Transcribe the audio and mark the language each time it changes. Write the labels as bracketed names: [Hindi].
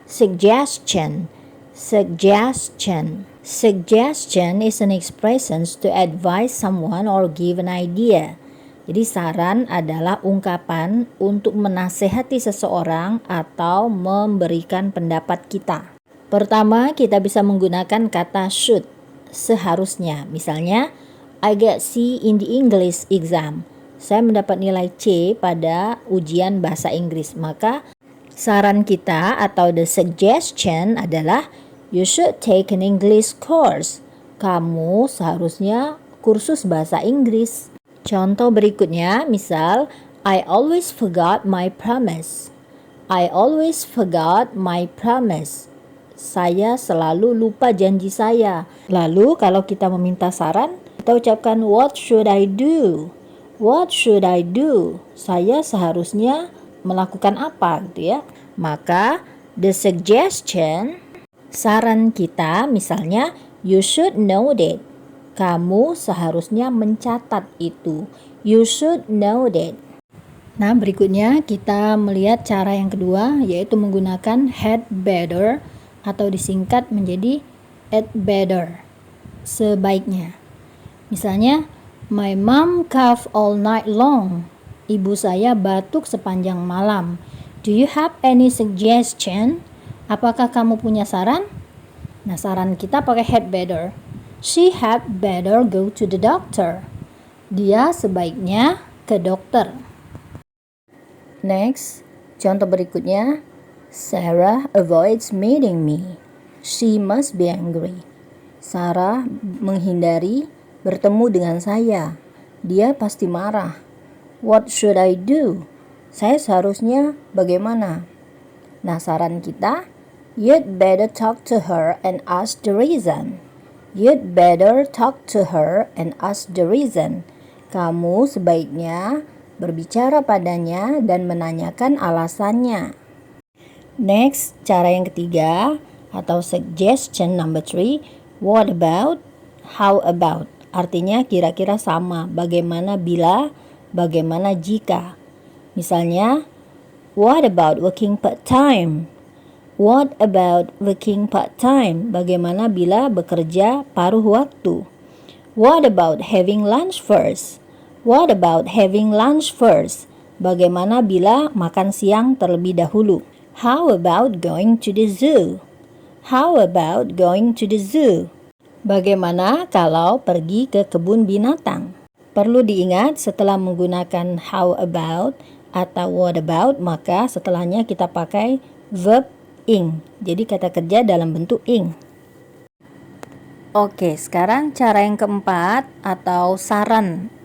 [English] Suggestion is an expression to advise someone or give an idea. [Indonesian] Jadi saran adalah ungkapan untuk menasehati seseorang atau memberikan pendapat kita. Pertama, kita bisa menggunakan kata should, seharusnya. [English] Misalnya, I get C in the English exam. [Indonesian] Saya mendapat nilai C pada ujian bahasa Inggris. Maka saran kita atau [English] the suggestion adalah you should take an English course. [Indonesian] Kamu seharusnya kursus bahasa Inggris. Contoh berikutnya, misal, [English] I always forgot my promise. I always forgot my promise. [Indonesian] Saya selalu lupa janji saya. Lalu kalau kita meminta saran, kita ucapkan [English] what should I do? What should I do? [Indonesian] Saya seharusnya melakukan apa gitu ya. [English] Maka the suggestion, [Indonesian] saran kita misalnya, [English] you should know that. [Indonesian] Kamu seharusnya mencatat itu. [English] You should know that. [Indonesian] Nah, berikutnya kita melihat cara yang kedua, yaitu menggunakan had better atau disingkat menjadi had better, sebaiknya. [English] Misalnya, my mom cough all night long. [Indonesian] Ibu saya batuk sepanjang malam. [English] Do you have any suggestion? [Indonesian] Apakah kamu punya saran? Nah, saran kita pakai [English] had better. She had better go to the doctor. [Indonesian] Dia sebaiknya ke dokter. [English] Next, [Indonesian] contoh berikutnya. [English] Sarah avoids meeting me. She must be angry. [Indonesian] Sarah menghindari bertemu dengan saya. Dia pasti marah. [English] What should I do? [Indonesian] Saya seharusnya bagaimana? Nah, saran kita, [English] you'd better talk to her and ask the reason. You'd better talk to her and ask the reason. [Indonesian] Kamu sebaiknya berbicara padanya dan menanyakan alasannya. Next, cara yang ketiga atau suggestion number 3, what about, how about. Artinya kira-kira sama, bagaimana bila, bagaimana jika. Misalnya, [English] what about working part-time? What about working part-time? [Indonesian] Bagaimana bila bekerja paruh waktu? [English] What about having lunch first? What about having lunch first? [Indonesian] Bagaimana bila makan siang terlebih dahulu? [English] How about going to the zoo? How about going to the zoo? [Indonesian] Bagaimana kalau pergi ke kebun binatang? Perlu diingat setelah menggunakan how about atau what about, maka setelahnya kita pakai verb ing. Jadi kata kerja dalam bentuk ing. Oke, sekarang cara yang keempat atau saran.